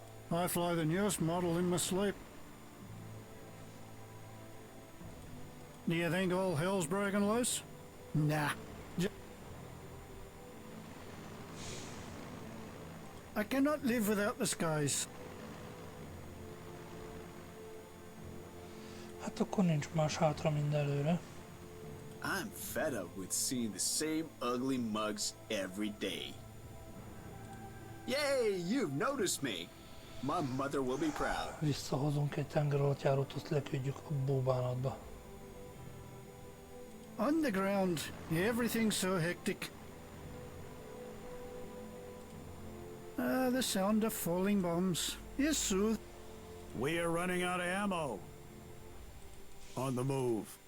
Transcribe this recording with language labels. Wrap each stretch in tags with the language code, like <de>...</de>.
<en>I fly the newest model in my sleep. Do you think all hell's broken loose? Nah. I cannot live without the skies.</en> <hu>Hát Hát akkor nincs más hátra, mint előre.</hu> <en>I'm fed up with seeing the same ugly mugs every day. Yay, you've noticed me. My mother will be proud.</en> <hu>Visszahozunk egy tengeralattjárót, azt leküldjük a búbánatba.</hu> <en>On the ground, everything's so hectic. The sound of falling bombs is soothed. We are running out of ammo. On the move.</en>